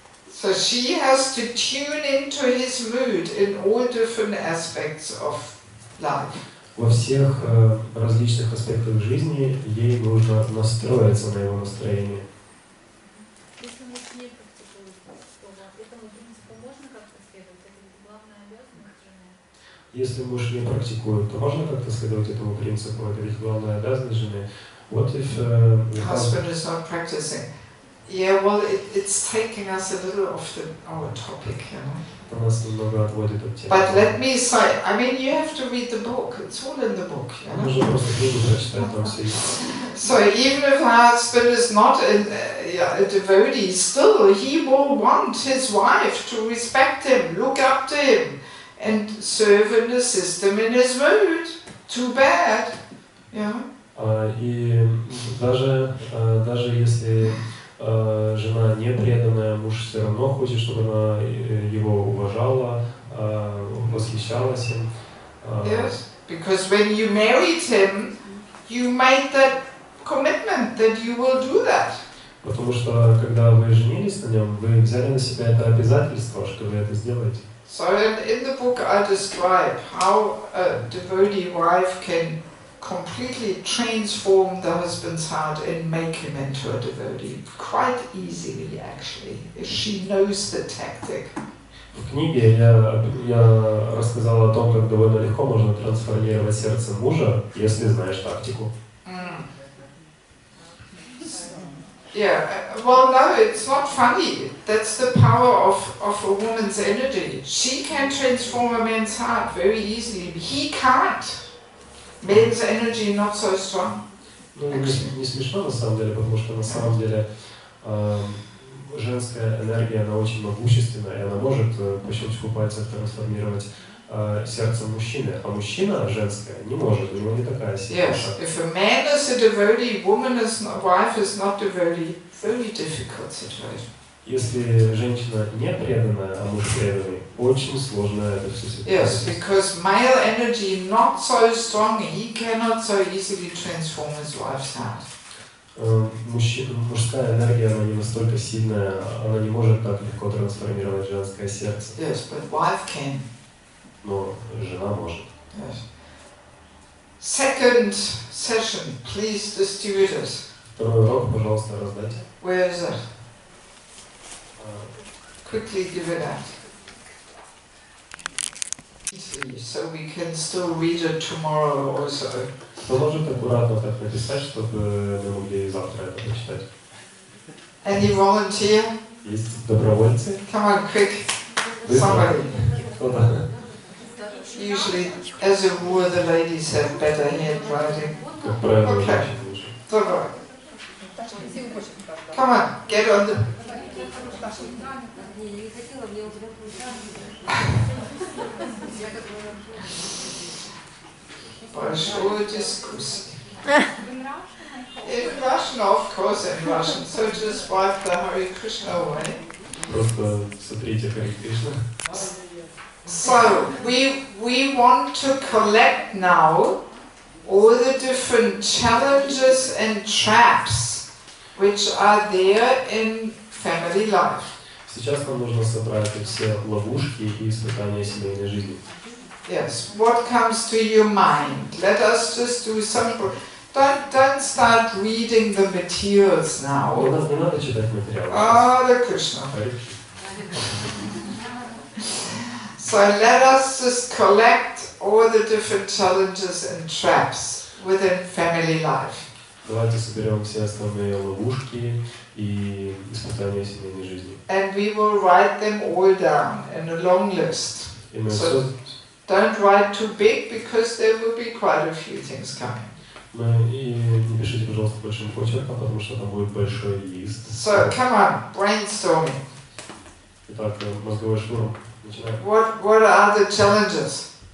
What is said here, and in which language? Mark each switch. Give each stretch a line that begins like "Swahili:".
English: So she has to tune into his mood in all different aspects of life.
Russian: Во всех различных аспектах жизни ей нужно настроиться на его настроение. Если муж не практикует, то этому принципу можно как-то следовать? Это ведь главная обязанность жены. Если муж не практикует, то можно как-то следовать этому принципу? Это ведь главная обязанность жены.
English: What if the husband is not practicing? Yeah, well, it's taking us a little off our topic,
Russian: Нас немного отводит от темы.
English: But let me say, you have to read the book. It's all in the book,
Russian: Нужно просто книгу прочитать, там все есть.
English: So even if the husband is not a devotee, still he will want his wife to respect him, look up to him, and serve and assist him in his mood. Too bad,
Russian: И даже если жена не преданная, муж все равно хочет, чтобы она его уважала, восхищалась им.
English: Yes, because when you married him, you made that commitment that you will do that.
Russian: Потому что когда вы женились на нем, вы взяли на себя это обязательство, что вы это сделаете.
English: So in the book I describe how a devotee wife can completely transform the husband's heart and make him into a devotee. Quite easily, actually, if she knows the tactic.
Russian: В книге я рассказал о том, как довольно легко можно трансформировать сердце мужа, если знаешь тактику.
English: Yeah, well, no, it's not funny. That's the power of a woman's energy. She can transform a man's heart very easily. He can't. Men's energy not so strong.
Russian: Не смешно на самом деле, потому что на самом деле женская энергия, она очень могущественная, и она может по щелчку пальцев трансформировать сердце мужчины, а мужчина женская не может, у него не такая сила.
English: Yes, if a man is a devotee, wife is not devotee, very difficult situation.
Russian: Если женщина не преданная, а муж преданный, очень сложная эта вся ситуация.
English: Yes, because male energy not so strong, he cannot so easily transform his wife's heart.
Russian: Мужская энергия, она не настолько сильная, она не может так легко трансформировать женское сердце.
English: Yes, but wife can.
Russian: Но жена может.
English: Yes. Second session, please distribute it.
Russian: Второй урок, пожалуйста, раздайте.
English: Where is it? Quickly give it out. Easily, so we can still read it tomorrow also.
Russian: Кто может аккуратно так написать, чтобы мы могли завтра это прочитать?
English: Any volunteer?
Russian: Есть добровольцы?
English: Come on, quick. Somebody.
Russian: Кто-то?
English: Usually, as a rule, the ladies have better handwriting.
Russian: Как правило,
English: Okay.
Russian: женщины лучше. Давай.
English: Come on, get on the...
Russian: Большой дискуссии.
English: In Russian, of course, in Russian. So just wipe the Hare Krishna away.
Russian: Просто сотрите Харе Кришна.
English: So we want to collect now all the different challenges and traps which are there in family life.
Russian: Сейчас нам нужно собрать все ловушки и испытания семейной жизни.
English: Yes, what comes to your mind? Let us just do some... Don't start reading the materials now.
Russian: Не надо читать материалы.
English: Hare Krishna.
Russian: Харе Кришна.
English: So let us just collect all the different challenges and traps within family life.
Russian: Давайте соберем все основные ловушки и испытания семейной жизни.
English: And we will write them all down in a long list.
Russian: И мы
English: So don't write too big because there will be quite a few things coming.
Russian: И не пишите, пожалуйста, большим почерком, потому что там будет большой лист.
English: So come on, brainstorming.
Russian: Итак, мозговой штурм. Начинаем.
English: What are the challenges?